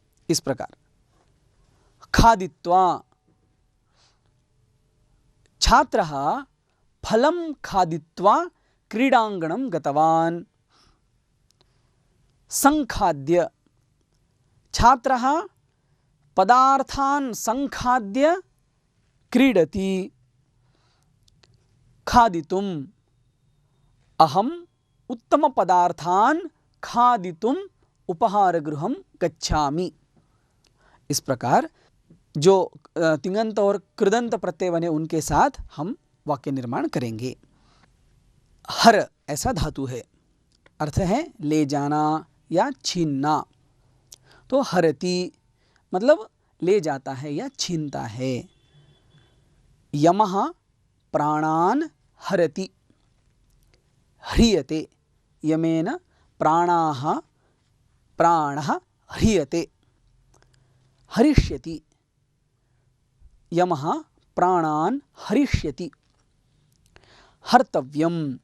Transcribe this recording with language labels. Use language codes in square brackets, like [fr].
[hi] इस प्रकार [sa] खादित्वा, छात्रः फलं खादित्वा क्रीडाङ्गणं गतवान्, संखाद्य, छात्रः पदार्थान् संखाद्य क्रीडति, खादितुम्, अहम् उत्तमपदार्थान् खादितुम् उपहारगृहं गच्छामि। [hi] इस प्रकार जो तिङन्त और कृदंत प्रत्यय बने उनके साथ हम वाक्य निर्माण करेंगे। हर ऐसा धातु है, अर्थ है ले जाना या छीनना। तो हरति मतलब ले जाता है या छीनता है। [sa] यमः प्राणान् हरति, ह्रियते, यमेन प्राणाः प्राणः ह्रियते, हरिष्यति, यमः प्राणान् हरिष्यति, हर्तव्यम्,